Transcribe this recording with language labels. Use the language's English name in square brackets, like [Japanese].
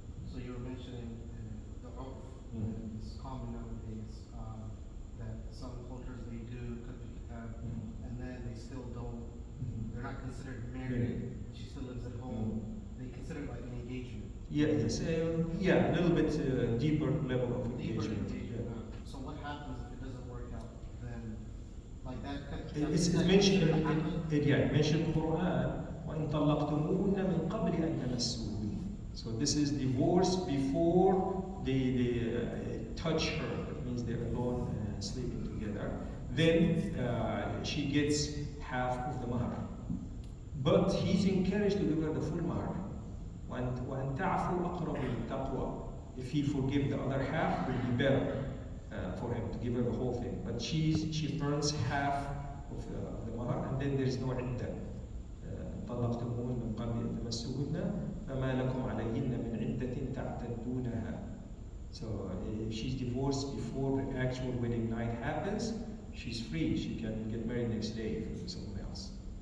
[English] So you were mentioning the urf. It's common nowadays that some cultures they do cut the kitab, and then they still don't. They're not considered married. She still lives at home. They consider it like an engagement. Yeah, yes, yeah, a little bit deeper level of Deeper engagement. engagement. Yeah. So what happens if it doesn't work out? Then, like that. It's mentioned in the Quran, [Arabic] وَإِن طَلَّقْتُمُوهُنَّ مِن قَبْلِ أَن تَمَسُّوهُنَّ. [English] So this is divorce before they touch her. That means they're alone sleeping together. Then she gets half of the mahar. But he's encouraged to give her the full mahar. [Arabic] وَأَن تَعْفُوا أَقْرَبُ لِلتَّقْوَى. [English] If he forgive the other half, it would be better for him to give her the whole thing. But she earns half of the mahar, and then there is no iddah. [Arabic] طلقتموهن من قبل أن تمسوهن فما لكم عليهن من عدة تعتدونها. [English] So if she's divorced before the actual wedding night happens, she's free. She can get married next day with someone else.